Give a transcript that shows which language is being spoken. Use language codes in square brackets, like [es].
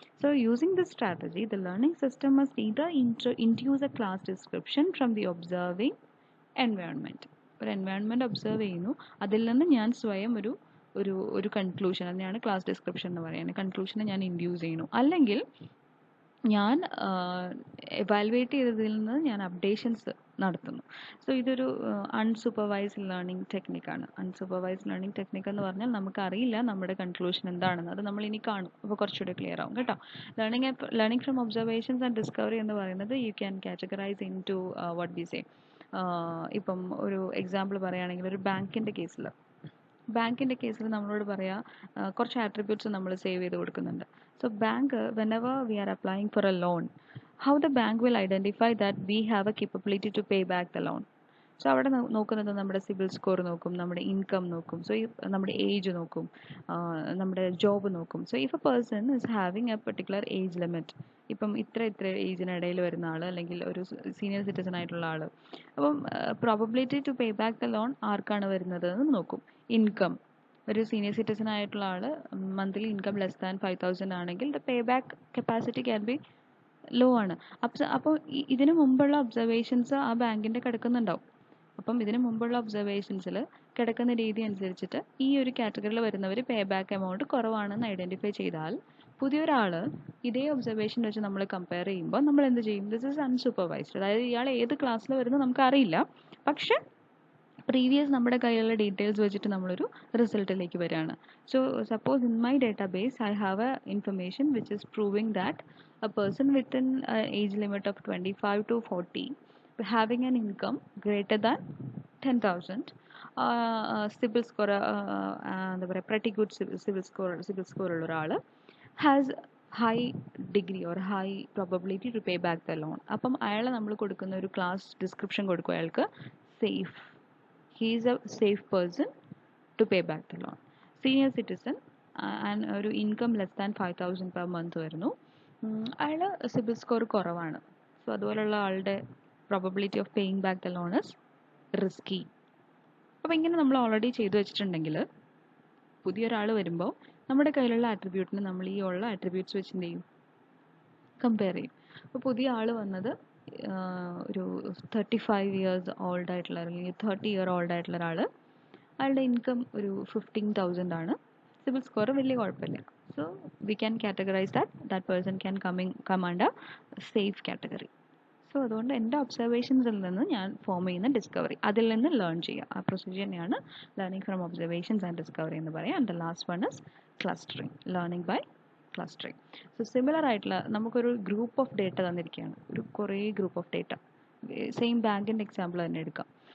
[en] So using this strategy, the learning system must either introduce a class description from the observing environment. [ml] ഒരു environment observe ചെയ്യുന്നു, അതിൽ നിന്ന് ഞാൻ സ്വയം ഒരു ഒരു ഒരു കൺക്ലൂഷൻ, അതിനെയാണ് ക്ലാസ് ഡിസ്ക്രിപ്ഷൻ എന്ന് പറയുന്നത്. കൺക്ലൂഷനെ ഞാൻ ഇൻഡ്യൂസ് ചെയ്യുന്നു, അല്ലെങ്കിൽ ഞാൻ എവാലുവേറ്റ് ചെയ്തതിൽ നിന്ന് ഞാൻ അപ്ഡേഷൻസ് നടത്തുന്നു. സോ ഇതൊരു unsupervised learning ടെക്നിക്കാണ്. Unsupervised learning technique എന്ന് പറഞ്ഞാൽ നമുക്കറിയില്ല നമ്മുടെ കൺക്ലൂഷൻ എന്താണെന്ന്. അത് നമ്മൾ ഇനി കാണും. അപ്പോൾ കുറച്ചുകൂടി ക്ലിയർ ആവും കേട്ടോ. Learning from observations and discovery എന്ന് പറയുന്നത് [en] You can categorize into what we say. [ml] ഇപ്പം ഒരു എക്സാമ്പിൾ പറയുകയാണെങ്കിൽ ഒരു ബാങ്കിൻ്റെ കേസിൽ നമ്മളോട് പറയാം കുറച്ച് ആട്രിബ്യൂട്ട്സ് നമ്മൾ സേവ് ചെയ്ത് കൊടുക്കുന്നുണ്ട്. [en] So bank whenever we are applying for a loan, how the bank will identify that we have a capability to pay back the loan. [ml] So അവിടെ നോക്കുന്നത് നമ്മുടെ സിബിൽ സ്കോർ നോക്കും, നമ്മുടെ ഇൻകം നോക്കും, സോ നമ്മുടെ ഏജ് നോക്കും, നമ്മുടെ ജോബ് നോക്കും. [en] so if a person is having a particular age limit, [ml] ഇപ്പം ഇത്ര ഏജിനിടയിൽ വരുന്ന ആൾ അല്ലെങ്കിൽ ഒരു സീനിയർ സിറ്റിസൺ ആയിട്ടുള്ള ആൾ, അപ്പം [en] probability to pay back the loan [ml] ആർക്കാണ് വരുന്നത് എന്ന് നോക്കും. ഇൻകം, ഒരു സീനിയർ സിറ്റിസൺ ആയിട്ടുള്ള ആൾ മന്ത്ലി ഇൻകം [en] less than 5,000 [ml] ആണെങ്കിൽ [en] the pay back capacity can be low [ml] ആണ്. അപ്പോൾ ഇതിനു മുമ്പുള്ള ഒബ്സർവേഷൻസ് ആ ബാങ്കിൻ്റെ കിടക്കുന്നുണ്ടാവും. അപ്പം ഇതിനു മുമ്പുള്ള ഒബ്സർവേഷൻസിൽ കിടക്കുന്ന രീതി അനുസരിച്ചിട്ട് ഈ ഒരു കാറ്റഗറിയിൽ വരുന്നവർ പേ ബാക്ക് എമൗണ്ട് കുറവാണെന്ന് ഐഡൻറ്റിഫൈ ചെയ്താൽ പുതിയൊരാൾ ഇതേ ഒബ്സർവേഷൻ വെച്ച് നമ്മൾ കമ്പയർ ചെയ്യുമ്പോൾ നമ്മൾ എന്ത് ചെയ്യും? [en] This is unsupervised. [ml] അതായത് ഇയാൾ ഏത് ക്ലാസ്സിൽ വരുന്നത് നമുക്കറിയില്ല, പക്ഷെ പ്രീവിയസ് നമ്മുടെ കയ്യിലുള്ള ഡീറ്റെയിൽസ് വെച്ചിട്ട് നമ്മളൊരു റിസൾട്ടിലേക്ക് വരികയാണ്. [en] so suppose in my database I have a information which is proving that a person within age limit of 25 to 40 having an income greater than 10,000, [ml] CIBIL score എന്താ പറയുക [en] pretty good [ml] സിബിൽ സ്കോർ ഉള്ള ഒരാൾ [en] has high degree or high probability to pay back the loan. [ml] അപ്പം അയാളെ നമ്മൾ കൊടുക്കുന്ന ഒരു class description കൊടുക്കും അയാൾക്ക്, safe, [en] he is a safe person to pay back the loan. [ml] Senior citizen and ഒരു income [en] less than 5,000 per month [ml] വരുന്നു, അയാൾ സിബിൽ സ്കോർ കുറവാണ്. [en] so [ml] അതുപോലുള്ള ആളുടെ [en] Probability of paying back the loan is risky. [ml] അപ്പോൾ ഇങ്ങനെ നമ്മൾ ഓൾറെഡി ചെയ്തു വെച്ചിട്ടുണ്ടെങ്കിൽ പുതിയൊരാൾ വരുമ്പോൾ നമ്മുടെ കയ്യിലുള്ള ആട്രിബ്യൂട്ടിന് നമ്മൾ ഈ ഉള്ള ആട്രിബ്യൂട്ട്സ് വെച്ച് എന്ത് ചെയ്യും? കമ്പയർ ചെയ്യും. അപ്പോൾ പുതിയ ആൾ വന്നത് ഒരു 35 ഇയേഴ്സ് ഓൾഡ് ആയിട്ടുള്ള അല്ലെങ്കിൽ 30 ഇയർ ഓൾഡ് ആയിട്ടുള്ള ഒരാൾ, അയാളുടെ ഇൻകം ഒരു 15,000 ആണ്, സിബിൽ സ്കോർ വലിയ കുഴപ്പമില്ല. [en] So we can categorize that person can come under safe category. [ml] So അതുകൊണ്ട് എൻ്റെ ഒബ്സർവേഷൻസിൽ നിന്ന് ഞാൻ ഫോം ചെയ്യുന്ന ഡിസ്കവറി, അതിൽ നിന്ന് ലേൺ ചെയ്യുക, ആ പ്രൊസീജിയറിനെയാണ് learning from observations and discovery എന്ന് പറയാം. [en] And the last one is clustering, learning by clustering. [ml] So similar ആയിട്ടുള്ള നമുക്കൊരു ഗ്രൂപ്പ് ഓഫ് ഡേറ്റ തന്നിരിക്കുകയാണ്, ഒരു കുറേ ഗ്രൂപ്പ് ഓഫ് ഡേറ്റ, സെയിം ബാങ്കിൻ്റെ എക്സാമ്പിൾ തന്നെ എടുക്കാം.